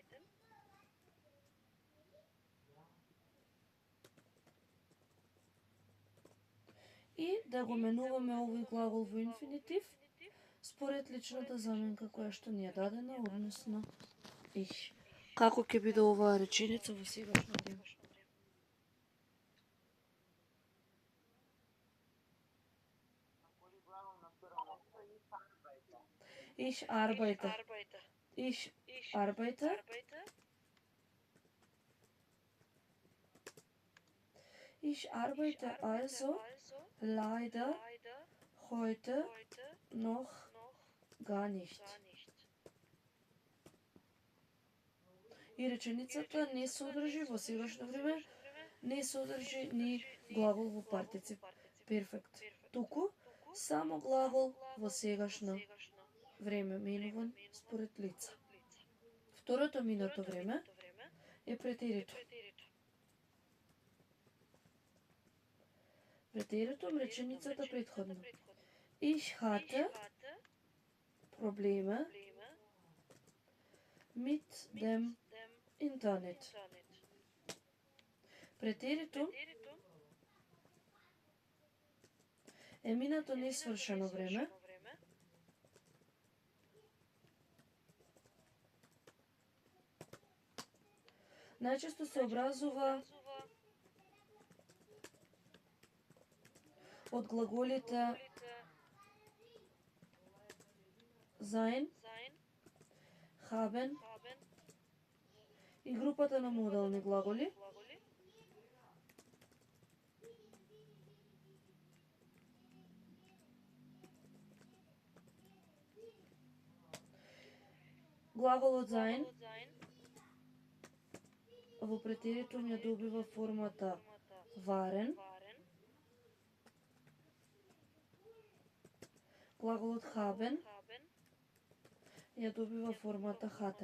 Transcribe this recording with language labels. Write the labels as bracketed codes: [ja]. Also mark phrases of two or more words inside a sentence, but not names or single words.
[mk] И да го менуваме овој глагол во инфинитив според личната заменка која што ни е дадена, односно ich. Како ќе биде оваа реченица во сегашно време? [de] Ich arbeite. Ich arbeite. Ich arbeite also leider heute noch gar nicht. [mk] И реченицата не содржи во сегашно време, не содржи ни глагол во партицип перфект. Туку само глагол во сегашно време менуван според лица. Второто минато време е претерито. Претеритом реченицата претходно. [de] Ich hatte Probleme mit dem Internet. [mk] Претеритом е минато несвршено време, најчесто се образува од глаголите [de] sein, haben [mk] и групата на модални глаголи, глаголот sein во претеритум ја добива формата waren, глаголот haben ја добива формата hatten.